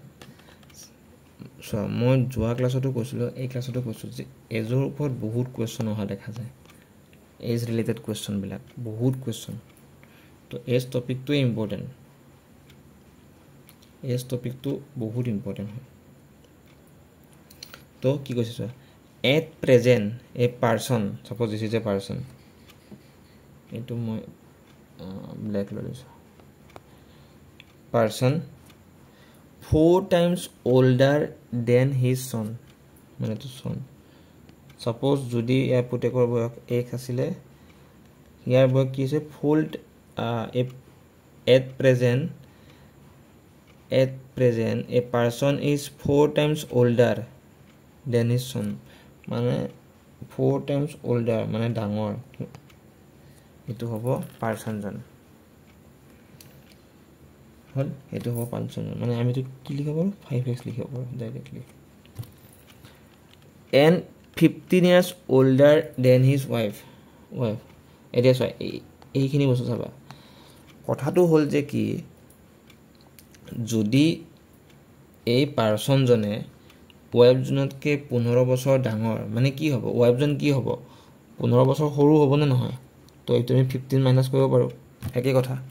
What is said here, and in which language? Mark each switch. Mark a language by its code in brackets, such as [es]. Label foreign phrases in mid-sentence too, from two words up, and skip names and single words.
[as] সো মই যোৱা ক্লাছতো কৈছিলো, এই ক্লাছতো কৈছো যে এজৰ ওপৰত বহুত কোৱেশ্চন অহা দেখা যায়। [en] age related question [as] বিলাক বহুত কোৱেশ্চন। তো [en] age topicটো important। age topicটো [as] বহুত ইম্পৰ্টেন্ট হয়। তো কি কৈছে চোৱা, [en] at present a person, suppose this is a person, [as] এইটো মই ব্ল্যাক লৈ লৈছো, [en] person 4 times older than his son, [as] মানে তো son। [en] suppose [as] যদি ইয়াৰ পুতেকৰ বয়স 1 আছিলে, ইয়াৰ বয়স কি আছে [en] 4 at present a person is 4 times older than his son, মানে 4 times older [as] মানে ডাঙৰ। এটো হ'ব পারসন জন হল, এটো হ'ব পারসন জন। মানে আমি তো কি লিখিব পাৰো 5x লিখিব পাৰো ডাইরেক্টলি। [en] and 15 years older than his wife। [as] এটা চোৱা এইখিনি বস্তু চাবা। কথাটো হল যে কি যদি এই পারসন জনে ওয়াইফ জনতকে 15 বছৰ ডাঙৰ, মানে কি হ'ব? ওয়াইফ জন কি হ'ব? 15 বছৰ সৰু হ'ব নে নহয়? তো এইটো আমি 15 মাইনাস কৰিব পাৰো, একে কথা।